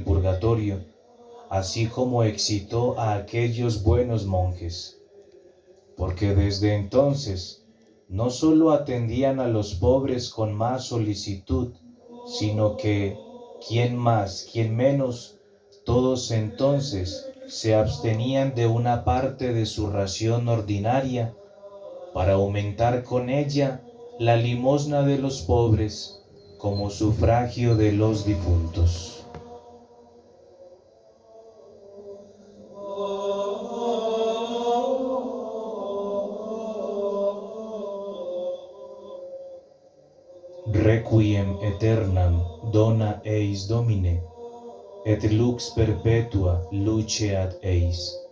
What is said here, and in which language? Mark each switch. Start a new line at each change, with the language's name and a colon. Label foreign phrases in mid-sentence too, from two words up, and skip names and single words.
Spanish: purgatorio, así como excitó a aquellos buenos monjes, porque desde entonces no sólo atendían a los pobres con más solicitud, sino que, quien más, quien menos, todos entonces se abstenían de una parte de su ración ordinaria para aumentar con ella la limosna de los pobres como sufragio de los difuntos.
Latin: Requiem aeternam dona eis Domine, et lux perpetua luceat eis.